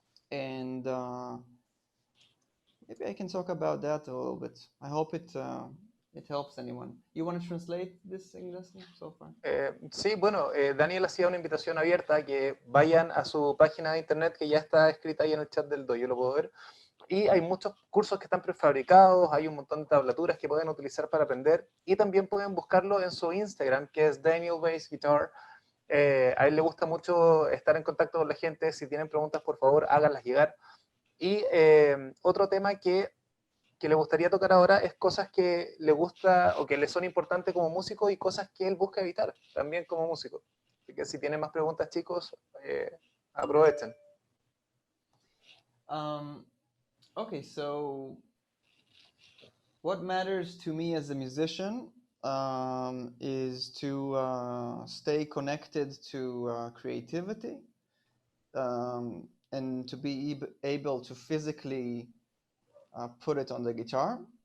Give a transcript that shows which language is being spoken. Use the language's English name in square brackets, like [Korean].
[English] And maybe I can talk about that a little bit. I hope it helps anyone. You want to translate this, Ignacio, so far? [Spanish] Sí, bueno, Daniel hacía una invitación abierta a que vayan a su página de internet que ya está escrita ahí en el chat del dojo, yo lo puedo ver. Y hay muchos cursos que están prefabricados, hay un montón de tablaturas que pueden utilizar para aprender, y también pueden buscarlo en su Instagram, que es Daniel Weiss Guitar. A él le gusta mucho estar en contacto con la gente. Si tienen preguntas, por favor, háganlas llegar. Y otro tema que le gustaría tocar ahora es cosas que le gusta o que le son importantes como músico y cosas que él busca evitar también como músico. Así que si tienen más preguntas, chicos, aprovechen. [English] Okay, so what matters to me as a musician is to stay connected to creativity, and to be able to physically put it on the guitar.